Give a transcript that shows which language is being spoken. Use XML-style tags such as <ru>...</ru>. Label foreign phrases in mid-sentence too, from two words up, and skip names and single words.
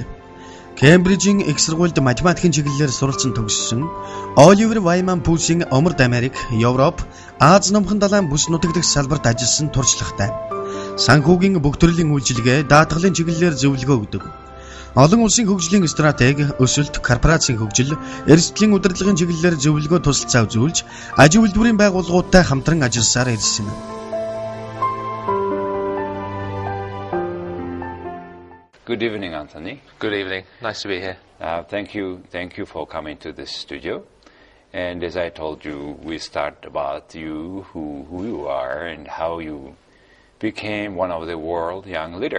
<mn>Кембрижийн их сургуульд математикийн чиглэлээр суралцсан төгссөн Оливер Вайман пүүсийн Умард Америк, Европ, Аз Номхон далайн бүс нутаг дэх салбарт ажилласан туршлагатай. Санхүүгийн бүх төрлийн үйлчилгээ, даатгалын чиглэлээр зөвлөгөө өгдөг. Олон улсын хөгжлийн стратеги, өсөлт, корпорацийн хөгжил, эрсдлийн удирдлагын чиглэлээр зөвлөгөө тусалцаа үзүүлж, аж үйлдвэрийн байгууллагуудтай хамтран ажилласаар ирсэн.</mn> <en>Good evening, Anthony. Good evening. Nice to be here. Thank you for coming to this studio. And as I told you, we start about you, who you are, and how you became one of the world young leader.</en>